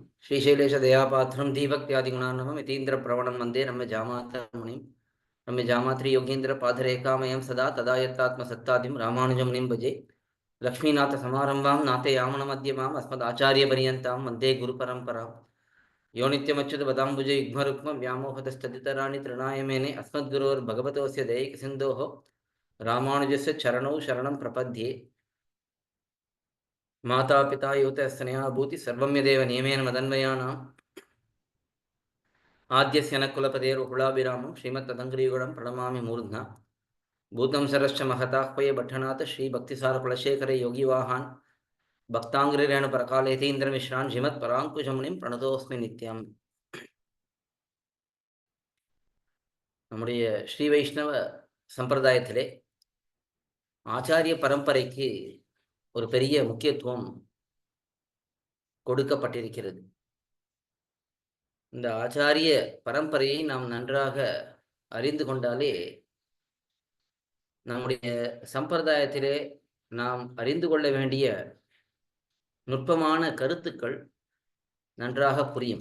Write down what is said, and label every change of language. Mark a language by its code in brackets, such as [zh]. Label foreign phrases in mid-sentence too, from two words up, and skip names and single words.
[sa] श्रीशैलेश दयापात्रम् धीभक्त्यादि गुणार्णवम् यतीन्द्र प्रवणम् वन्दे रम्य जामातृमुनिम् रम्य जामातृ योगीन्द्र पादरेखामयम् सदा तदायत्तात्म सत्तादिम् रामानुजमुनिम् भजे. लक्ष्मीनाथ समारम्भाम् नाथ यामुन मध्यमाम् अस्मद् आचार्य पर्यन्ताम् वन्दे गुरु परम्पराम्. यो नित्यमच्युत पदाम्बुज युग्मरुक्मम् व्यामोहतस्तदितराणि तृणाय मेने अस्मद्गुरोर् भगवतोऽस्य दयैकसिन्धोः रामानुजस्य चरणौ शरणं प्रपद्ये. माता पिता युवतः स्नेहा भूति सर्वं यदेव नियमेन मदन्वयानाम् आद्यस्य न कुलपतेरुकुलाभिरामं श्रीमत्तदङ्घ्रियुगलं प्रणमामि मूर्ध्ना. भूतं सरश्च महताह्वय भट्टनाथ श्रीभक्तिसारकुलशेखरे योगिवाहान् भक्ताङ्घ्रिरेणुपरकालेतीन्द्रमिश्रान् श्रीमत्पराङ्कुशमुनिं प्रणतोऽस्मि नित्यम्. [ta] நம்முடைய ஸ்ரீ வைஷ்ணவ சம்பிரதாயத்திலே ஆச்சாரிய பரம்பரைக்கு ஒரு பெரிய முக்கியத்துவம் கொடுக்கப்பட்டிருக்கிறது. இந்த ஆச்சாரிய பரம்பரையை நாம் நன்றாக அறிந்து கொண்டாலே நம்முடைய சம்பிரதாயத்திலே நாம் அறிந்து கொள்ள வேண்டிய நுட்பமான கருத்துக்கள் நன்றாக புரியும்.